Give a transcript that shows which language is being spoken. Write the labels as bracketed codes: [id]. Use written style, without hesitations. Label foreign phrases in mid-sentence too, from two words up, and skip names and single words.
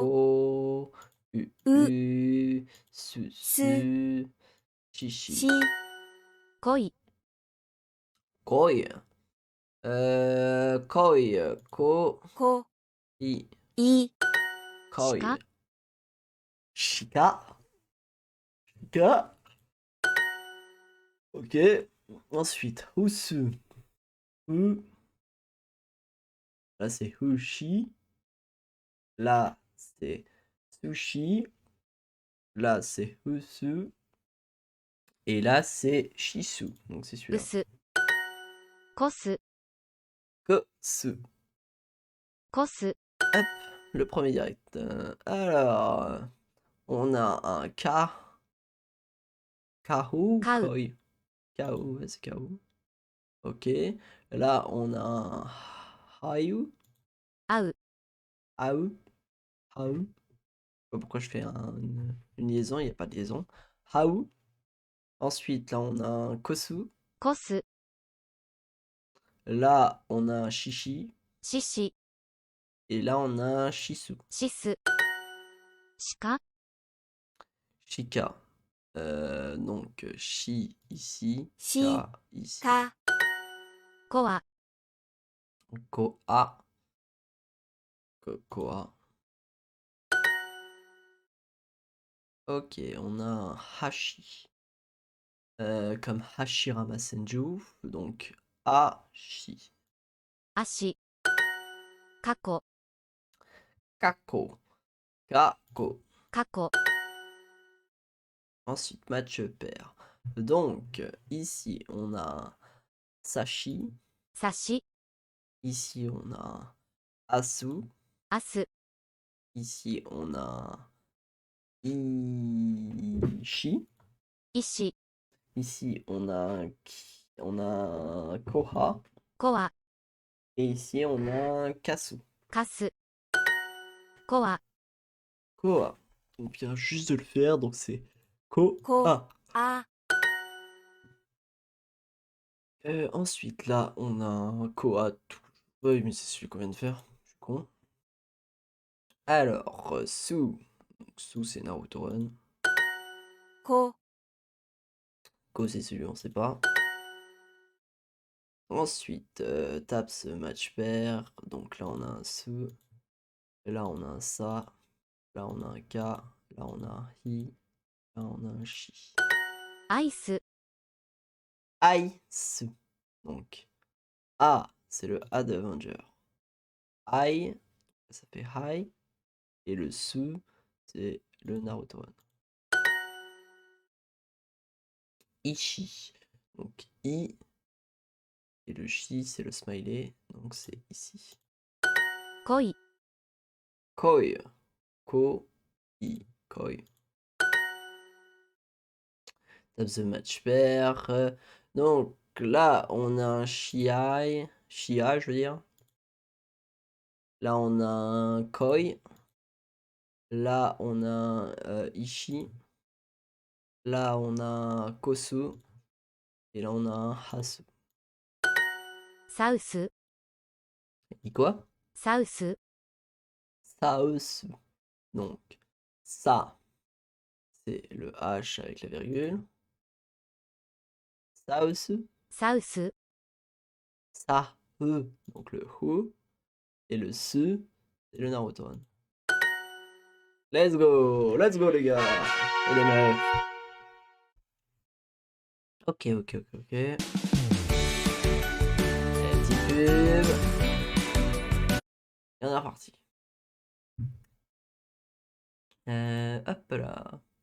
[ja] ko, U, U, su, su, chi, chi. し、恋 Koi. Koi, ko, こ、 i, い、 koi. Shika. Shika. Shika. [fr] Ok. Ensuite, Usu. U. Là, c'est Hushi. Là, c'est Sushi. Là, c'est Usu. Et là, c'est Shisu. Donc, c'est celui-là. [ja] 薄コス Kosu. コス [fr] Hop, le premier direct. Alors, on a un Ka. [ja] Kahu. Kau. Koi. Kahu, [fr] ouais, c'est Kahu. Ok. Là, on a un Hayu. [ja] 会う Au. Hau. [fr] Je sais pas pourquoi je fais une liaison, il n'y a pas de liaison. Hau. Ensuite, là, on a un Kosu. [ja] コス [fr] Là, on a un Shishi. [ja] シシ [fr] Et là, on a un Shisu. [ja] シス鹿 Shika. [fr] Donc, Shi ici. [ja] Shi. [fr] Ka ici. [ja] か、コア Koa. Koa. [fr] Ok, on a un Hashi. Comme Hashirama Senju. Donc, Ashi. [ja] 足過去 Kako. Kako. 過去 [fr] Ensuite, match pair. Donc, ici, on a un Sashi. [ja] 差し [fr] Ici, on a un Asu. [ja] 明日 [fr] Ici, on a un Ishi. [ja] 石 [fr] Ici, on a on a un Koha. [ja] コア [fr] Et ici, on a un Kasu. [ja] カスコア Koa. [fr] On vient juste de le faire, donc c'est Koa. [ja] あ、 [fr] Ensuite, là, on a un Koa. Oui, mais c'est celui qu'on vient de faire. Je suis con. Alors, Su. Donc, Su, c'est Naruto Run. [ja] こ、 [fr] Ko, c'est celui on sait pas. Ensuite, [en] Taps match pair. [fr] Donc là, on a un Su. Là, on a un Sa. Là, on a un Ka. Là, on a un Hi. Là, on a un Shi. [ja] アイス Aisu. [fr] Donc, A, c'est le A de Avenger. Ai, ça fait Hai. Et le Su, c'est le Naruto Run. [ja] Ishi. [fr] Donc, I. Et le Shi, c'est le smiley. Donc, c'est ici. [ja] 恋 Koi. Ko. I. Koi. [en] Tape the match pair. [fr] Donc, là, on a un Shiai. Shia, je veux dire. Là, on a un Koi. Là, on a un Ishi. Là, on a un Kosu. Et là, on a un Hasu. [ja] サウス [fr] Et quoi? [ja] サウス Saosu. [fr] Donc, ça, c'est le H avec la virgule. [ja] Saosu. サウス [fr] Sa. E. Donc, le Hu. Et le Su, c'est le Naruto Run. [en] Let's go! Let's go, [fr] les gars! Et les meufs. Ok, ok, ok, ok. Petite pub. Et on est reparti. Hop là.